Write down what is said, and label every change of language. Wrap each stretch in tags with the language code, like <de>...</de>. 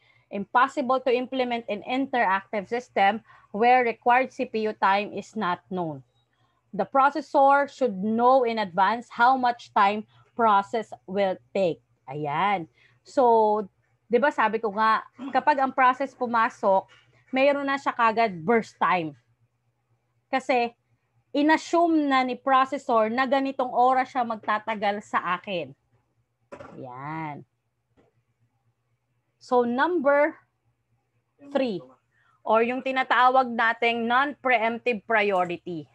<en>Impossible to implement an interactive system where required CPU time is not known. The processor should know in advance how much time process will take.</en> <tl>Ayan. So, 'di ba sabi ko nga, kapag ang process pumasok, mayroon na siya kagad burst time. Kasi inassume na ni processor na ganitong oras siya magtatagal sa akin. Ayan. So, number 3, or yung tinatawag nating non-preemptive priority.</tl>